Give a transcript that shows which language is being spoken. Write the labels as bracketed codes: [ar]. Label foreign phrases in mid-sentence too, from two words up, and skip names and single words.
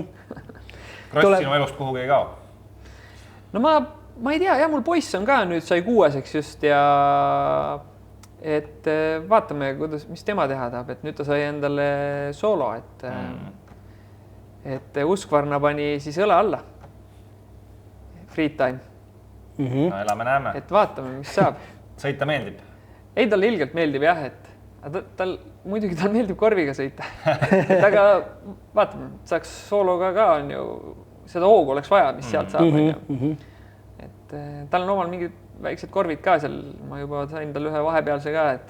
[et] Kross sinu elust kuhugi ei kao? No ma ei tea, mul poiss on ka nüüd sai 6-eks just ja et vaatame, mis tema teha tahab, et nüüd ta sai endale soolo, et Uskvarna pani siis õle alla. [en] Free time. [et] No elame-näeme. Et vaatame, mis saab. Sõita meeldib? Ei, talle ilgelt meeldib jah, et muidugi tal meeldib korviga sõita. Aga vaatame, saaks soologa ka on ju, seda hoogu oleks vaja, mis sealt saab. Et tal on omal mingid väiksed korvid ka seal, ma juba sain tal ühe vahepealse ka, et